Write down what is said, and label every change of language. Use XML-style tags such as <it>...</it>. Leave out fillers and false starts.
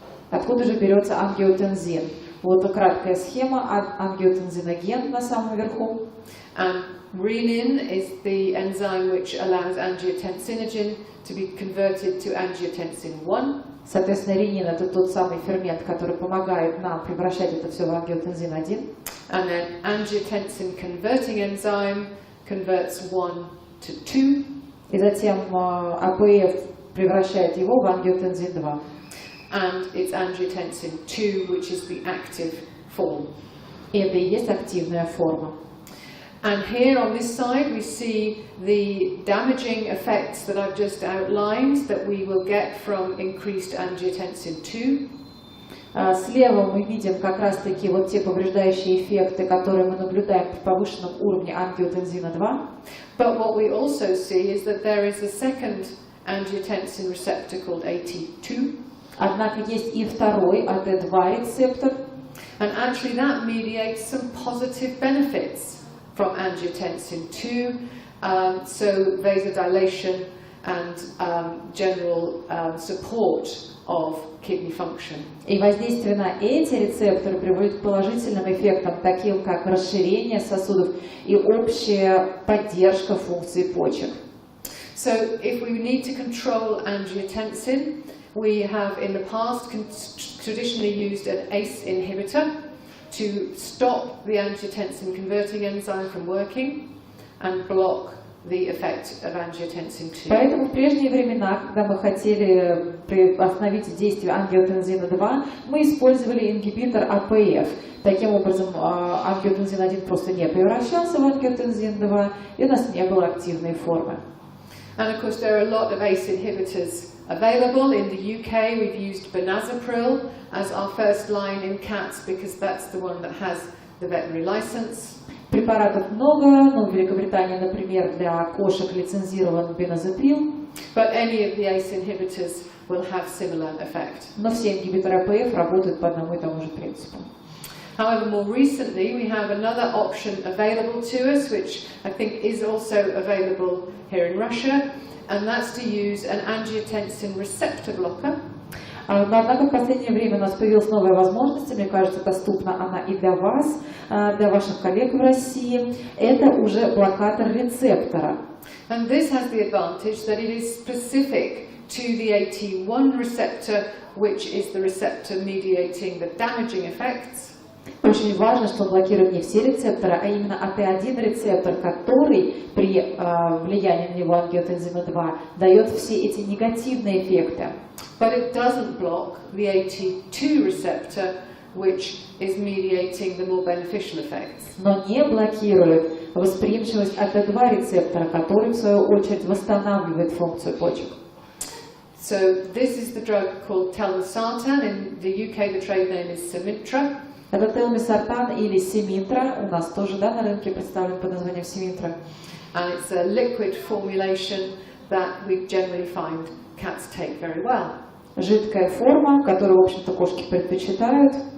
<ru>Откуда же берется ангиотензин? Вот краткая схема. Ангиотензиноген на самом верху.</ru> <en>And renin is the enzyme which allows angiotensinogen to be converted to angiotensin 1.</en> <ru>Соответственно, ренин – это тот самый фермент, который помогает нам превращать это все в ангиотензин 1.</ru> <en>And then angiotensin converting enzyme converts 1 to 2.</en> <ru>И затем АПФ превращает его в ангиотензин 2.</ru> <en>And it's angiotensin 2, which is the active form.</en> <ru>И это и есть активная форма.</ru> <en>And here on this side we see the damaging effects that I've just outlined that we will get from increased angiotensin 2.</en> <ru>Слева мы видим как раз-таки вот те повреждающие эффекты, которые мы наблюдаем при повышенном уровне ангиотензина 2.</ru> <en>But what we also see is that there is a second angiotensin receptor called AT2.</en> <ru>Однако есть и второй AT2 рецептор.</ru> <en>And actually that mediates some positive benefits from angiotensin 2, so vasodilation and general support of kidney function.</en> <ru>И воздействие на эти рецепторы приводит к положительным эффектам, таким как расширение сосудов и общая поддержка функций почек.</ru> <en>So if we need to control angiotensin, we have in the past traditionally used an ACE inhibitor to stop the angiotensin converting enzyme from working and block the effect of angiotensin 2.</en> <ru>Поэтому в прежние времена, когда мы хотели остановить действие ангиотензина 2, мы использовали ингибитор АПФ. Таким образом, ангиотензин 1 просто не превращался в ангиотензин 2, и у нас не было активной формы.</ru> <en>And of course there are a lot of ACE inhibitors available. In the UK we've used benazepril as our first line in cats because that's the one that has the veterinary license.</en> <ru>Препаратов много, но в Великобритании, например, для кошек лицензирован беназеприл.</ru> <en>But any of the ACE inhibitors will have similar effect.</en> <ru>Но все ингибиторы АПФ работают по одному и тому же принципу.</ru> <en>However, more recently we have another option available to us, which I think is also available here in Russia, and that's to use an angiotensin receptor blocker.</en> <ru>Но, однако, в последнее время у нас появилась новая возможность, мне кажется, доступна она и для вас, для ваших коллег в России. Это уже блокатор рецептора.</ru> <en>And this has the advantage that it is specific to the AT1 receptor, which is the receptor mediating the damaging effects.</en> <ru>Очень важно, что блокирует не все рецепторы, а именно АТ1 рецептор, который при влиянии на него ангиотензина 2 дает все эти негативные эффекты.</ru> <en>But it doesn't block the AT2 receptor, which is mediating the more beneficial effects.</en> <ru>Но не блокирует восприимчивость АТ2 рецептора, который в свою очередь восстанавливает функцию почек.</ru> <en>So this is the drug called telmisartan. In the UK, the trade name is Symitra.</en> <ru>Это телмисартан или Симинтра, у нас тоже на рынке представлен под названием Симинтра.</ru> <en>And it's a liquid formulation that we generally find cats take very well.</en> <ru>Жидкая форма, которую, в общем-то, кошки предпочитают.</ru>